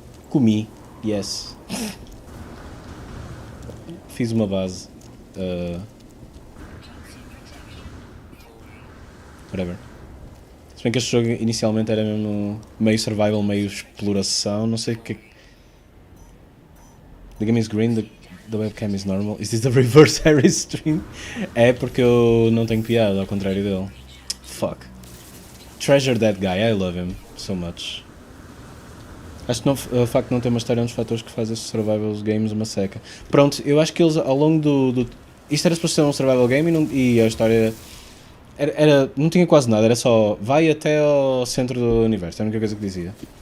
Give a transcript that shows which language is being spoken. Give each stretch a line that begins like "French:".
Portuguese: comi, yes. Fiz uma base.
English: Whatever.
Portuguese: Se bem que este jogo inicialmente era mesmo meio survival, meio exploração, não sei o que...
English: The game is green, the webcam is normal. Is this the reverse Harry stream?
Portuguese: É porque eu não tenho piada, ao contrário dele.
English: Fuck. Treasure that guy, I love him so much.
Portuguese: Acho que o facto de não ter uma história é um dos fatores que faz estes survival games uma seca. Pronto, eu acho que eles ao longo do... Isto era suposto ser um survival game e a história... não tinha quase nada, era só vai até ao centro do universo, é a única coisa que dizia.